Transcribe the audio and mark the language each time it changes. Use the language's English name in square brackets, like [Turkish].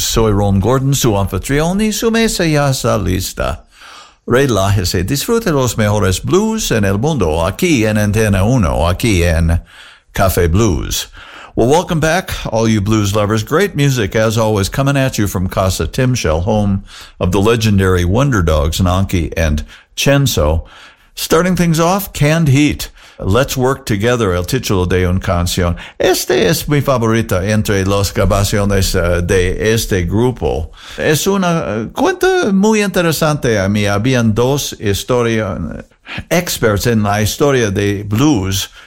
[Spanish] Soy Ron Gordon, su anfitrión, y su mesa ya está lista. Relájese, disfrute los mejores blues en el mundo, aquí en Antena 1, aquí en Café Blues. [English] Well, welcome back, all you blues lovers. Great music, as always, coming at you from Casa Timshel, home of the legendary Wonder Dogs, Nonky and Chenzo. Starting things off, Canned Heat. [Spanish] Let's Work Together, el título de un canción. Este es mi favorita entre las grabaciones de este grupo. Es una cuenta muy interesante a mí. Habían dos experts en la historia de blues.